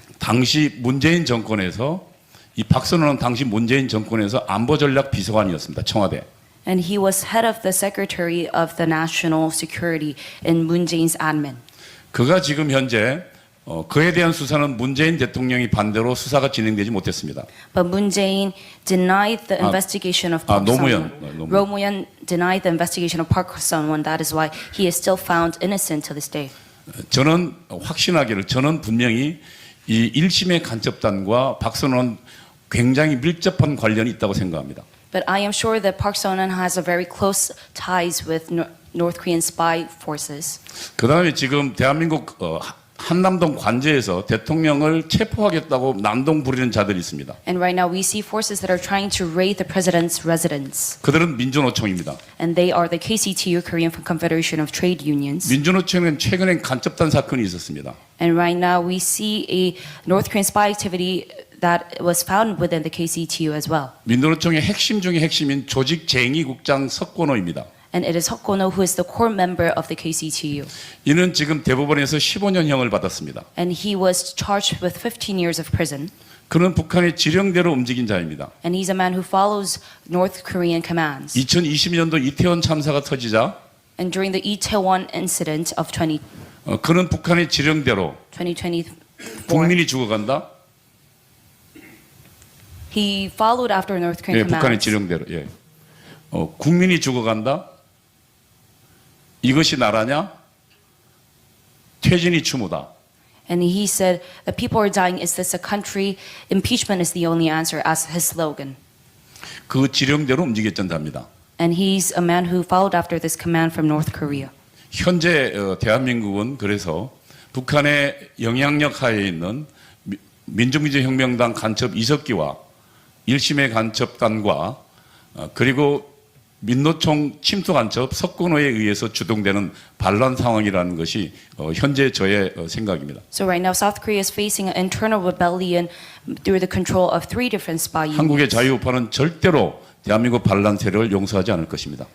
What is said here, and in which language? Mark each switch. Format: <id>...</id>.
<ko>당시 문재인 정권에서 이 박선원은 당시 문재인 정권에서 안보 전략 비서관이었습니다. 청와대.</ko> <en>And he was head of the Secretary of the National Security in Moon Jae-in's admin.</en> <ko>그가 지금 현재 그에 대한 수사는 문재인 대통령이 반대로 수사가 진행되지 못했습니다.</ko> <en>But Moon Jae-in denied the investigation of Park</en> <ko>노무현.</ko> <en>Sun-won. Roh Moo-hyun denied the investigation of Park Sun-won. That is why he is still found innocent to this day.</en> <ko>저는 분명히 이 1심의 간첩단과 박선원 굉장히 밀접한 관련이 있다고 생각합니다.</ko> <en>But I am sure that Park Sun-won has a very close ties with North Korean spy forces.</en> <ko>그다음에 지금 대한민국 한남동 관제에서 대통령을 체포하겠다고 난동 부리는 자들이 있습니다.</ko> <en>And right now we see forces that are trying to raid the president's residence.</en> <ko>그들은 민주노총입니다.</ko> <en>And they are the KCTU, Korean Confederation of Trade Unions.</en> <ko>민주노총은 최근에 간첩단 사건이 있었습니다.</ko> <en>And right now we see a North Korean spy activity that was found within the KCTU as well.</en> <ko>민주노총의 핵심 중의 핵심인 조직쟁의국장 석권호입니다.</ko> <en>And it is Seok-go who is the core member of the KCTU.</en> <ko>이는 지금 대법원에서 15년형을 받았습니다.</ko> <en>And he was charged with 15 years of prison.</en> <ko>그는 북한의 지령대로 움직인 자입니다.</ko> <en>And he's a man who follows North Korean commands.</en> <ko>2020년도 이태원 참사가 터지자</ko> <en>And during the Itaewon incident of 2024,</en> <ko>그는 북한의 지령대로 국민이 죽어간다.</ko> <en>he followed after North Korean</en> <ko>북한의</ko> <en>commands.</en> <ko>지령대로. 국민이 죽어간다. 이것이 나라냐? 퇴진이 추모다.</ko> <en>And he said, the people are dying. Is this a country? Impeachment is the only answer, as his slogan.</en> <ko>그 지령대로 움직였던 자입니다.</ko> <en>And he's a man who followed after this command from North Korea.</en> <ko>현재 대한민국은 그래서 북한의 영향력 하에 있는 민주민주혁명당 간첩 이석기와 1심의 간첩단과 그리고 민노총 침투 간첩 석건호에 의해서 주동되는 반란 상황이라는 것이 현재 저의 생각입니다.</ko> <en>So right now, South Korea is facing an internal rebellion through the control of 3 different spy</en> <ko>한국의</ko> <en>units.</en> <ko>자유우파는 절대로 대한민국 반란 세력을 용서하지 않을 것입니다.</ko>